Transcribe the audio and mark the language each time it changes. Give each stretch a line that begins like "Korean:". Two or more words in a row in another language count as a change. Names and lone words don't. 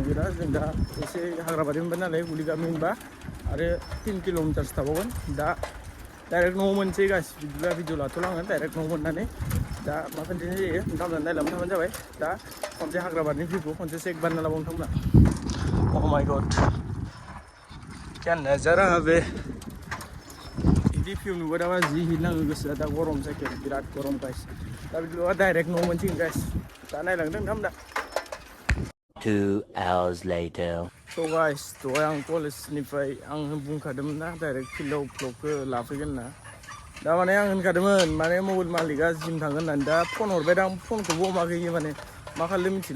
Bodo: गैला जों दा एसे हाग्राबारि मोनबाय नालाय गुलि गामि मोनबा आरो 3 किल'मिटारसो थाबावगोन दा डाइरेक्ट न'आव मोनसै गाइस बिदिब्ला भिडिअ लाथ'ला आङो डाइरेक्ट न'आव मोननानै दा मा खोन्थिनाय जायो नोंथांमोनहा नायलांबाय थाबानो जाबाय दा खनसे हाग्राबारिनि भिउखौ खनसे चेक बानायना लाबाव नोंथांमोना
English: oh my god
Hindi: क्या नजारा है
Bodo: बे बिदि भिउ नुबाय थाबा जि हिट नाङो गोसोआ दा गरम जायगायाव बिराद गरम गाइस दा बिदिब्ला डाइरेक्ट न'आव मोनसिगोन गाइस दा नायलांदों नोंथांमोना
English: 2 hours later.
Bodo: स' गाइस दहाय आं कलेजनिफ्राय आं बुंखादोंमोन ना डाइरेक्ट फिल्डआव ब्लगखौ लाफैगोन होनना दा माने आं होनखादोंमोन माने मबाइल मालिकआ जिम थांगोन होननानै दा फन हरबाय दा आं फनखौबो हमाखै माने मा खालामदों मिथिला